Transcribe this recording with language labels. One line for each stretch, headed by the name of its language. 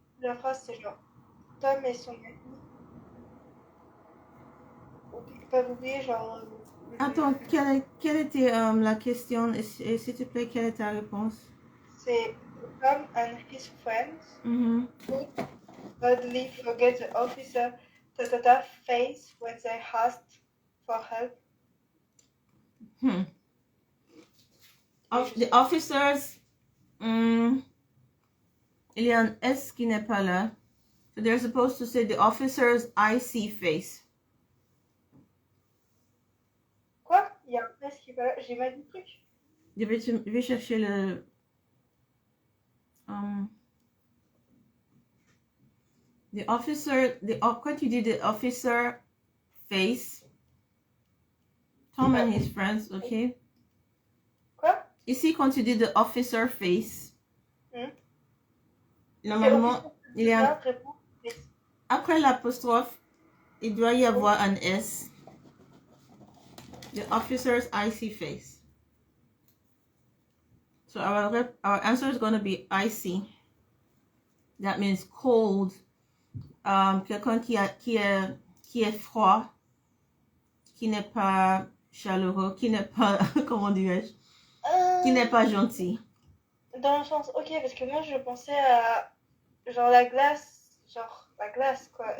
French: La phrase c'est genre Tom et son ami. Pas oublier genre. Attends, quelle était la question et s'il te plaît, quelle est ta réponse?
English: C'est Tom and his friends could hardly forget the officer face when they asked for help. The officers,
French: il y a un S qui n'est pas là.
English: So they're supposed to say the officer's icy face.
French: Quoi? Il y a un S qui est pas là. J'ai mal dit le truc. Je vais chercher le...
English: the officer...
French: quand tu dis
English: the officer face, Tom and his friends, ok?
French: Quoi? Ici, quand tu dis
English: the officer face,
French: normalement, il y a... Après l'apostrophe, il doit y avoir un S.
English: The officer's icy face. So our answer is going to be icy. That means cold.
French: Quelqu'un qui est froid, qui n'est pas chaleureux, qui n'est pas, comment dirais-je, qui n'est pas gentil. Dans le sens, ok, parce que moi je pensais à genre la glace, quoi.